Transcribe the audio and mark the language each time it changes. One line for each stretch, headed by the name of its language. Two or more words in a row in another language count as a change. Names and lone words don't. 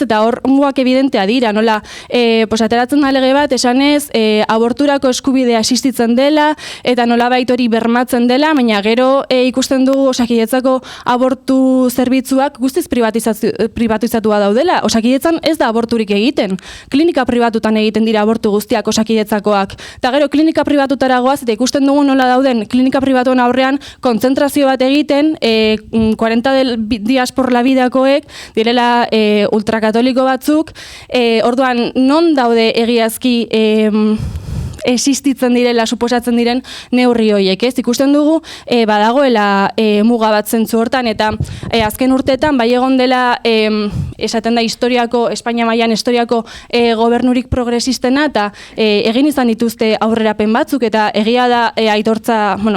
Basque: Eta hor mugak evidentea dira, nola ateratzen da lege bat, esanez aborturako eskubidea existitzen dela, eta nolabait hori bermatzen dela, baina gero ikusten dugu Osakidetzako abortu zerbitzuak guztiz privatizatua daudela. Osakidetzan ez da aborturik egiten. Klinika pribatutan egiten dira abortu guztiak Osakidetzakoak. Eta gero klinika pribatutara goaz, eta ikusten dugu nola dauden klinika pribatuen aurrean kontzentrazio bat egiten 40 días por la vidakoek direla ultrakatoliko batzuk, orduan non daude egiazki existitzen direla, suposatzen diren neurri horiek, ez? Ikusten dugu badagoela muga bat zentzu hortan, eta azken urteetan bai egon dela esaten da historiako, Espainia mailan historiako gobernurik progresistena, eta egin izan dituzte aurrerapen batzuk, eta egia da aitortza